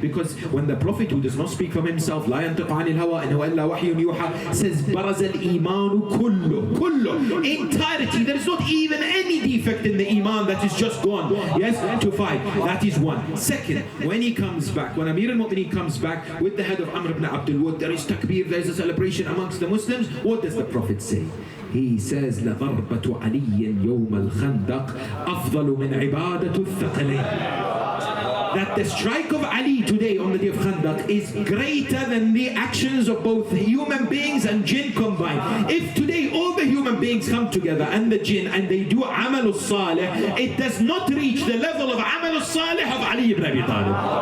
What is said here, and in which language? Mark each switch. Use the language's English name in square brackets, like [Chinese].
[English] Because when the Prophet, who does not speak from himself, [Arabic] لا ينطق عن الهوى إن هو إلا وحي يوحى, [English] says [Arabic] برز الإيمان كله, [English] entirety, there is not even any defect in the iman that is just gone, yes, to 5. That is one. Second, when he comes back, when Amir al-Mu'mineen comes back with the head of Amr ibn Abdul Wud, there is takbir, there is a celebration amongst the Muslims. What does the Prophet say? He says [Arabic] لضربة علي يوم الخندق أفضل من عبادة الثقلين. [English] That the strike of Ali today on the day of Khandaq is greater than the actions of both human beings and jinn combined. If today all the human beings come together and the jinn and they do Amal al-Salih, it does not reach the level of Amal al-Salih of Ali ibn Abi Talib.